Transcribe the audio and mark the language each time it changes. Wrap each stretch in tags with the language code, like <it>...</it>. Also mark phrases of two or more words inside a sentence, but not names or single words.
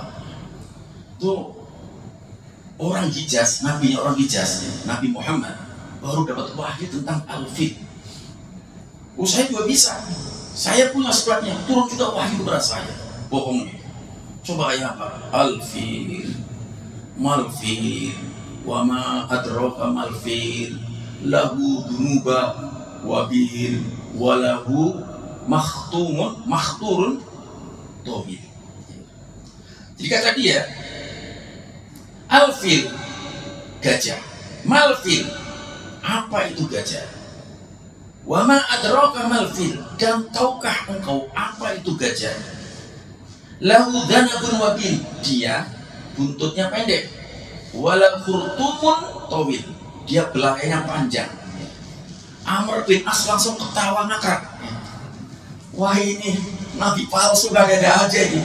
<id>Itu orang Hijaz, nabinya orang Hijaz, Nabi Muhammad baru dapat wahyu tentang Al-Fil. Saya juga bisa, saya punya sebabnya, turun juga wahyu kepada saya. Bohongnya, coba kayak apa?</id> <ar>الفيل ما الفيل وما أدراك ما الفيل, له ذنب وبيل وله خرطوم طويل.</ar> <id>Jadi kata dia, Al-Fil, gajah.</id> <ar>ما الفيل,</ar> <id>apa itu gajah?</id> <ar>وما أدراك ما الفيل,</ar> <id>dan tahukah engkau apa itu gajah?</id> <ar>له ذنب وبيل,</ar> <id>dia buntutnya pendek.</id> <ar>وله خرطوم طويل,</ar> <id>dia belakangnya panjang. Amr bin As langsung ketawa ngakak. Wah, ini nabi palsu, gak ada aja ini.</id>